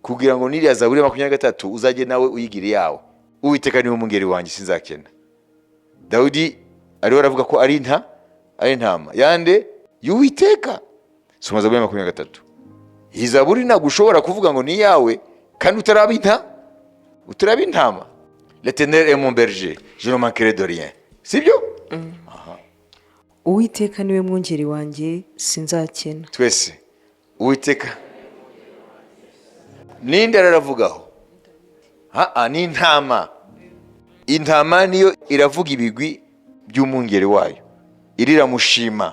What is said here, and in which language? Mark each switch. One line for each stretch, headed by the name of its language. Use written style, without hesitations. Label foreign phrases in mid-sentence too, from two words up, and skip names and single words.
Kinyarwanda: kugira ngo n'iriya Zaburi ya 23 uzajye nawe uyigire yawe. Uwiteka niwe mungeri wanjye sinzakena. Dawidi ariwe aravuga ko ari intama yande y'Uwiteka. Soma Zaburi ya 23. Iyi Zaburi ntabwo ushobora kuvuga ngo ni yawe kandi utaraba intama.
French: L'Éternel est mon berger, je ne manquerai de rien.
Kinyarwanda: Sibyo? Uwiteka niwe mwungeri wanjye sinzakena. Twese Uwiteka ninde aravugaho? Ni intama. Intama niyo iravuga ibigwi by'umwungeri wayo, iriramushima.